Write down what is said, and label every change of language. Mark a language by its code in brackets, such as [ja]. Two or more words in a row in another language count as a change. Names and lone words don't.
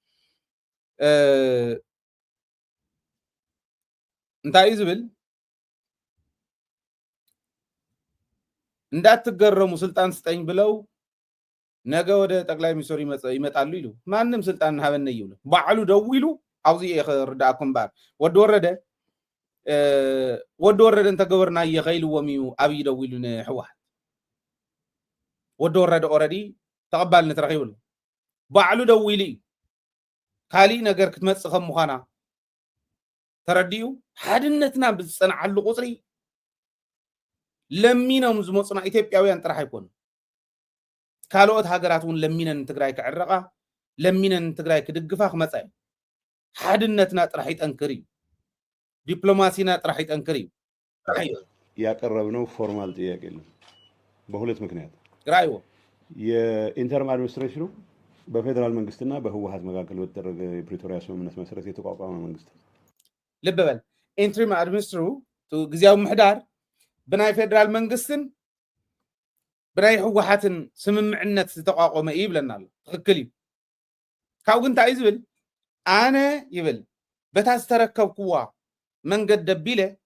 [ti] እዩ እንታይ እዩ ዝብል እንዳትገረሙ [am] ስልጣን ስጠኝ ብለው ነገ ወደ ጠቅላይ ሚኒስትሩ ይመጣሉ [ti] ኢሉ ማንም ስልጣን ሃበነ ይብሉ ባዕሉ ደው ኢሉ ኣብዚ የኽርዳእኩም ባር ወዲ ወረደ እንተገበርና የኸይልዎም እዩ ኣብይ ደው ኢሉ ንሕወሓት ወዲ ወረደ ኦረዲ ተቐባልነት ረኺቡሉ ባዕሉ ደው ኢሉ እዩ ካሊእ ነገር ክትመፅእ ከም ምዃና ተረዲኡ ሓድነትና ብዝፀንዓሉ ቁፅሪ ለሚኖም ዝመፁና ኢትዮጵያውያን ጥራሕ ኣይኮኑ ካልኦት ሃገራት እውን ለሚነን ትግራይ ክዕረቃ ለሚነን ትግራይ ክድግፋ ክመፃ እዩ ሓድነትና ጥራሕ ይጠንክር እዩ ዲፕሎማሲና ጥራሕ ይጠንክር እዩ [am] ያቀረብነው ፎርማል ጥያቄ የለም በሁለት ምክንያት ራይዎ የኢንተርም አድሚኒስትሬሽኑ በፌደራል መንግስትና በህወሓት መካከል በተደረገ የፕሪቶሪያ ስምምነት መሰረት የተቋቋመ መንግስት [ti] ልብ በል ኢንተሪም አድሚኒስትሩ ጊዜያዊ ምሕዳር ብናይ ፌደራል መንግስትን ብናይ ህወሓትን ስምምዕነት ዝተቋቋመ እዩ ይብለና ኣሎ ትክክል እዩ ካብኡ ግን እንታይ እዩ ዝብል ኣነ ይብል በታ ዝተረከብክዋ መንገድ ደቢለ